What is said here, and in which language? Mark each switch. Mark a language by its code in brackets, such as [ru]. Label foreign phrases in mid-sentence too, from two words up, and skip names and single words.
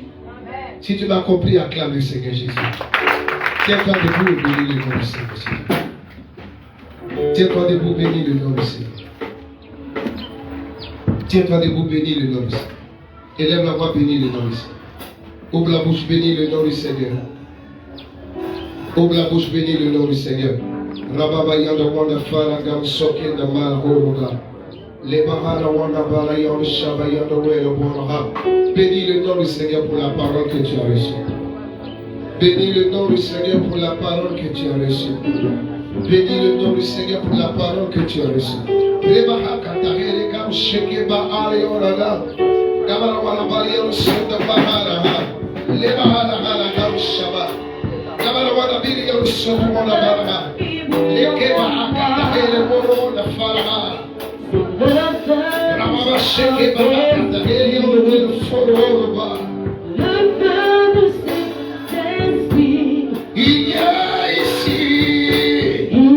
[fr] Si tu m'as compris, acclame le Seigneur Jésus. Tiens-toi debout et bénis le nom du Seigneur. Tiens-toi debout, bénis le nom du Seigneur. Tiens-toi debout, bénis le nom du Seigneur. Élève la voix, bénis le nom du Seigneur. Ouvre la bouche, bénis le nom du Seigneur. Ouvre la bouche, bénis le nom du Seigneur. Rababayanda wanda faragam sokinda malhoroga. Lebahana wanda balayanda shabayanda wela boraha. Bénis le nom du Seigneur pour la parole que tu as reçue. Bénis le nom du Seigneur pour la parole que tu as reçue. Bénis le nom du Seigneur pour la parole que tu as reçue. Rebaha katahere kam shekeba ayoraga. Gamara wala balayanda shenda bahara. Lebahana hala kam shaba. Gamara wala biliya shenda bahara. Lekeba katahere borona faraha. Ramaba shekeba katahere yoro foroba. Il y a ici.